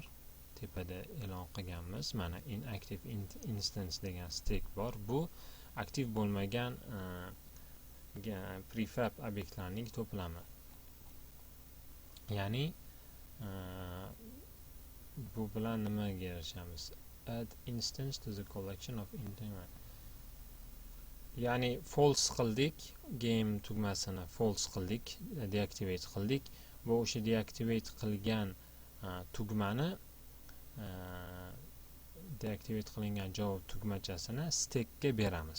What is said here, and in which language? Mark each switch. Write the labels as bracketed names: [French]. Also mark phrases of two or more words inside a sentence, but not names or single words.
[Uzbek] Tepada e'lon qilganmiz. Mana [English] inactive instance [Uzbek] degan stek bor. Bu aktiv bo'lmagan prefab obyektlarning to'plami. Ya'ni bu bilan nimaga erishamiz? [English] Add instance to the collection of integer. [Uzbek] Ya'ni false qildik, game tugmasini false qildik, deactivate qildik. Bu o'sha deactivate qilgan tugmani deactivate qilingan javob tugmachasini stekka beramiz.